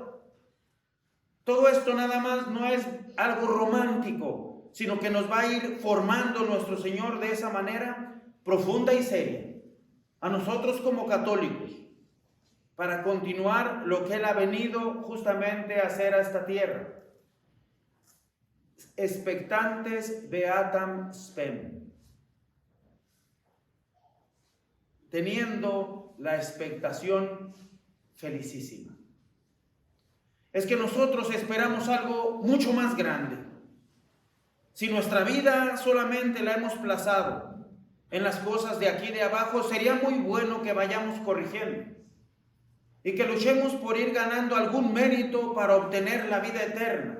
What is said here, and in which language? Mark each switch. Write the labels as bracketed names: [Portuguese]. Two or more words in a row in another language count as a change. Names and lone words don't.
[Spanish] Todo esto nada más no es algo romántico, sino que nos va a ir formando nuestro Señor de esa manera profunda y seria, a nosotros como católicos, para continuar lo que Él ha venido justamente a hacer a esta tierra. [Latin] Expectantes beatam spem. [Spanish] Teniendo la expectación felicísima. Es que nosotros esperamos algo mucho más grande. Si nuestra vida solamente la hemos plazado en las cosas de aquí de abajo, sería muy bueno que vayamos corrigiendo y que luchemos por ir ganando algún mérito para obtener la vida eterna.